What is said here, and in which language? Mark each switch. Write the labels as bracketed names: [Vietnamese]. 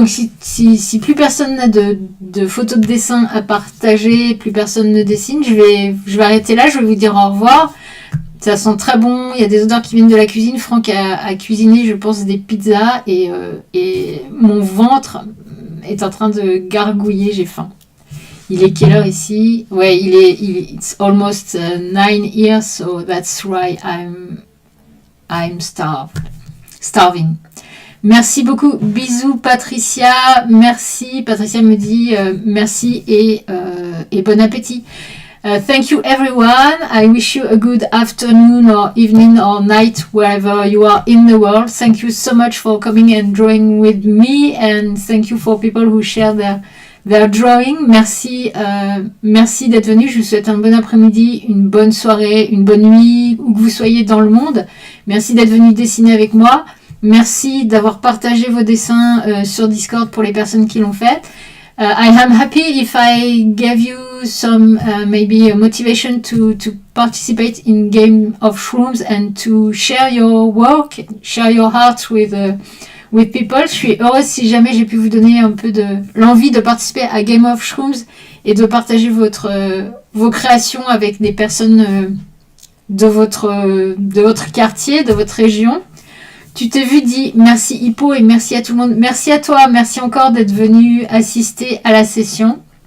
[French] Donc si plus personne n'a de photos de dessin à partager, plus personne ne dessine, je vais arrêter là. Je vais vous dire au revoir. Ça sent très bon. Il y a des odeurs qui viennent de la cuisine. Franck a cuisiné, je pense, des pizzas et mon ventre est en train de gargouiller. J'ai faim. Il est quelle heure ici? Ouais, [English] it's almost 9 here, so that's why I'm starving. [French] Merci beaucoup. Bisous Patricia. Merci. Patricia me dit merci et bon appétit. [English] Thank you everyone. I wish you a good afternoon or evening or night wherever you are in the world. Thank you so much for coming and drawing with me, and thank you for people who share their drawing. [French] Merci d'être venu. Je vous souhaite un bon après-midi, une bonne soirée, une bonne nuit, où que vous soyez dans le monde. Merci d'être venu dessiner avec moi. Merci d'avoir partagé vos dessins sur Discord pour les personnes qui l'ont fait. [English] I am happy if I gave you some maybe a motivation to participate in Game of Shrooms and to share your work, share your heart with people. [French] Je suis heureuse si jamais j'ai pu vous donner un peu de l'envie de participer à Game of Shrooms et de partager vos créations avec des personnes de votre quartier, de votre région. Tu t'es vu, dit merci Hippo et merci à tout le monde. Merci à toi, merci encore d'être venu assister à la session.